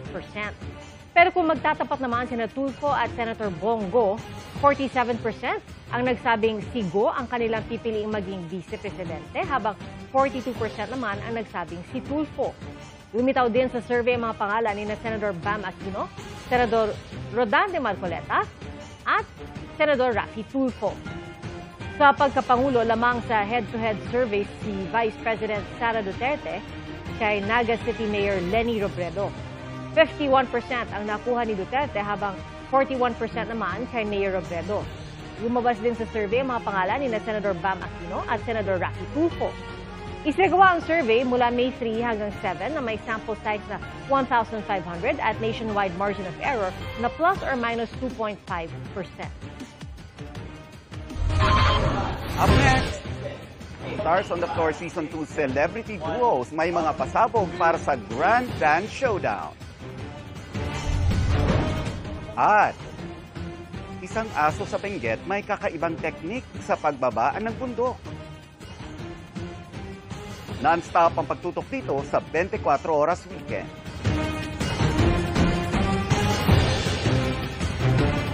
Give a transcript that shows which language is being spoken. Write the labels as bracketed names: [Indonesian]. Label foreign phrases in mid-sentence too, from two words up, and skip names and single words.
[Filipino] Pero kung magtatapat naman sina Tulfo at Senator Bongo, 47% ang nagsabing si Go ang kanilang pipiliing maging vice-presidente, habang 42% naman ang nagsabing si Tulfo. Lumitaw din sa survey ang mga pangalan ni Senator Bam Aquino, Senador Rodan de Marcoleta at Senador Raffy Tulfo. Sa pagkapangulo, lamang sa [English] head-to-head survey [Filipino] si Vice President Sara Duterte kay Naga City Mayor Leni Robredo. 51% ang nakuha ni Duterte habang 41% naman kay Mayor Robredo. Lumabas din sa survey ang mga pangalan ni Senador Bam Aquino at Senador Raffy Tulfo. Isinagawa ang survey mula May 3 hanggang 7 na may [English] sample size [Filipino] na 1,500 at [English] nationwide margin of error [Filipino] na [English] plus or minus 2.5%. Up next, [Filipino] Stars on the Floor Season 2 [English] Celebrity Duos [Filipino] may mga pasabog para sa [English] Grand Dance Showdown. [Filipino] At isang aso sa Benguet may kakaibang teknik sa pagbabaan ng bundok. Non-stop ang pagtutok dito sa 24 Oras Weekend.